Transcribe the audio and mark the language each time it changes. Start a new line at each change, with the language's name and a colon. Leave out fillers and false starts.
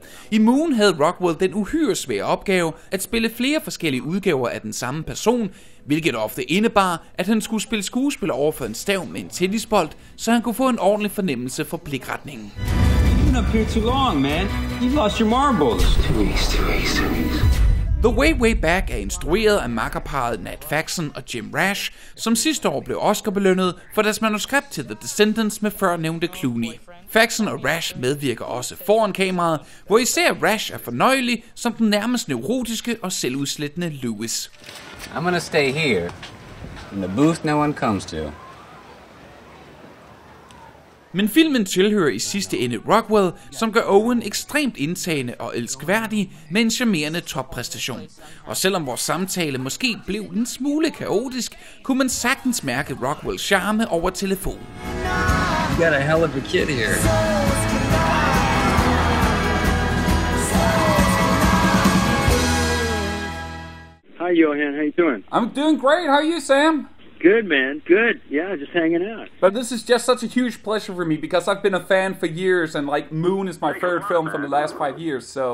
Danish: I Moon havde Rockwell den uhyre svære opgave at spille flere forskellige udgaver af den samme person, hvilket ofte indebar, at han skulle spille skuespiller over for en stav med en tennisbold, så han kunne få en ordentlig fornemmelse for blikretningen.
English: You've been up here too long, man. You've lost your marbles. Too easy.
Danish: The Way Back er instrueret af makkerparret Nat Faxon og Jim Rash, som sidste år blev Oscar-belønnet for deres manuskript til The Descendants med førnævnte Clooney. Faxon og Rash medvirker også foran kameraet, hvor især Rash er fornøjelig som den nærmest neurotiske og selvudslættende Lewis.
English: I'm gonna stay here in the booth no one comes to.
Danish: Men filmen tilhører i sidste ende Rockwell, som gør Owen ekstremt indtagende og elskværdig med en charmerende toppræstation. Og selvom vores samtale måske blev en smule kaotisk, kunne man sagtens mærke Rockwells charme over telefonen.
English: You got a hell of a kid here. Hi, Johan. How you doing? I'm doing great. How are you, Sam? Good, man. Good. Yeah, just hanging out. But this is just such a huge pleasure for me because I've been a fan for years, and like Moon is my favorite film from the last 5 years.